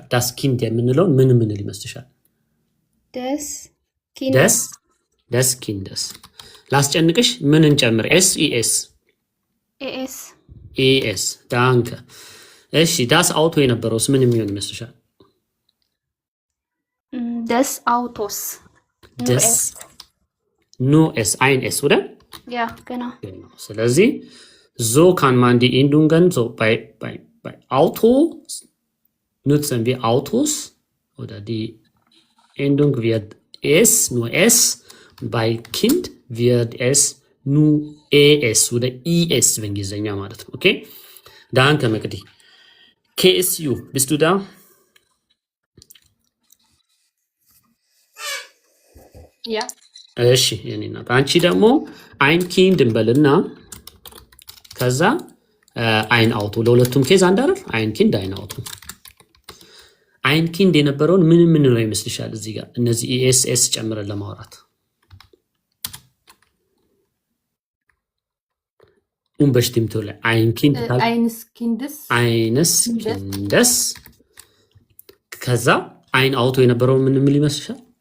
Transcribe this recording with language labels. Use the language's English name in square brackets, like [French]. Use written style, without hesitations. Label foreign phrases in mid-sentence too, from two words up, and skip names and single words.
[German] das Kind [Amharic] የምንለው ምን ይመስልሻል? [German] des Kindes። [Amharic] ላስጨንቅሽ። ምን እንጨምር? ኤስ ኢኤስ ኤኤስ። ዳንከ። እሺ። [German] das Auto [Amharic] የነበረውስ ምን የሚሆን ይመስልሻል? [German] des Autos። no s ein s oder? Ja, genau. ስለዚህ so kann man die Endungen so bei Auto nutzen wir Autos oder die Endung wird es, nur es. bei Kind wird es nur es oder es [Amharic] በእንግሊዝኛ ማለት ነው። [German] ኦኬ ዳንከ መቅዲ። KSU bist du da? Ja. [Amharic] እሺ የኔ እናት። አንቺ ደግሞ [German] ein Kind [Amharic] እንበልና ከዛ [German] ein Auto። [Amharic] ለሁለቱም ኬዝ አንድ አይደል? [German] ein Kind ein Auto. ein Kind የነበረውን ምን ነው ይመስልሻል? [Amharic] እዚህ ጋር እነዚህ ኢኤስኤስ ጨምረን ለማውራት በሽቲምቶ ላይ [German] ein Kind eines Kindes [Amharic] ከዛ [German] ein Auto [Amharic] የነበረውን ምን ይመስልሻል?